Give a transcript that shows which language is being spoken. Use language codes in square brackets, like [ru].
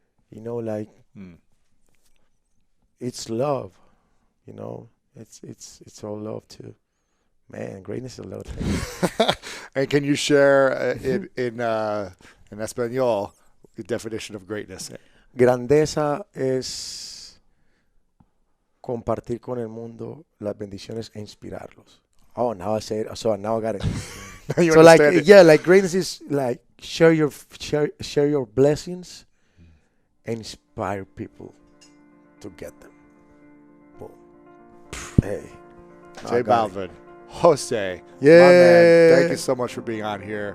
[en] You know, like, it's love. You know, it's all love too. Man, greatness is love. And can you share in Espanol the definition of greatness? [es] Grandeza es compartir con el mundo las bendiciones e inspirarlos. [en] Oh, now I say it. So now I got it. You So like, understand it. yeah, like greatness is like share your blessings and inspire people to get them. Boom. Hey. J Balvin, Jose, Yeah. my man, thank you so much for being on here.